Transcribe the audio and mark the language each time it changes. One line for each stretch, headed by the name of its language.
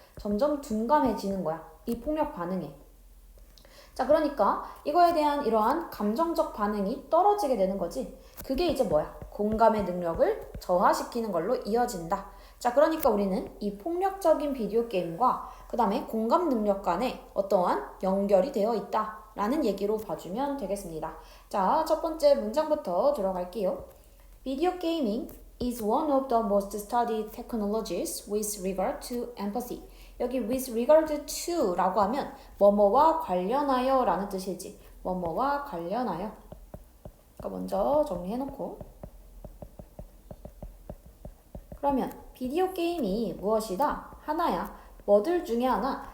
Korean: 점점 둔감해지는 거야. 이 폭력 반응에. 자, 그러니까 이거에 대한 이러한 감정적 반응이 떨어지게 되는 거지. 그게 이제 뭐야? 공감의 능력을 저하시키는 걸로 이어진다. 자, 그러니까 우리는 이 폭력적인 비디오 게임과 그 다음에 공감 능력 간에 어떠한 연결이 되어 있다 라는 얘기로 봐주면 되겠습니다. 자, 첫 번째 문장부터 들어갈게요.
English: Video gaming is one of the most studied technologies with regard to empathy.
Korean: 여기 with regard to 라고 하면 뭐뭐와 관련하여 라는 뜻이지. 뭐뭐와 관련하여. 그러니까 먼저 정리해놓고 그러면 비디오 게임이 무엇이다? 하나야. 뭐들 중에 하나?